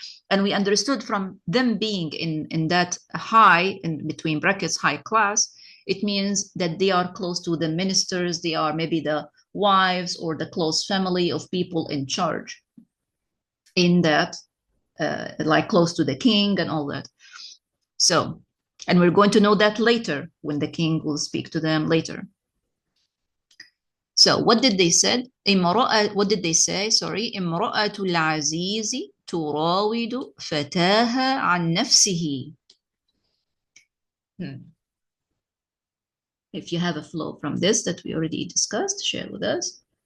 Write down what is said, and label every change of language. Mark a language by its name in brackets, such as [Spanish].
[English] And we understood from them being in that high, in between brackets, high class, it means that they are close to the ministers, they are maybe the wives or the close family of people in charge in that, like close to the king and all that. So, and we're going to know that later when the king will speak to them later. So what did they say? What did they say? Sorry. [Arabic] امرأة العزيز تراود فتاها عن نفسه. [English] If you have a flow from this that we already discussed, share with us.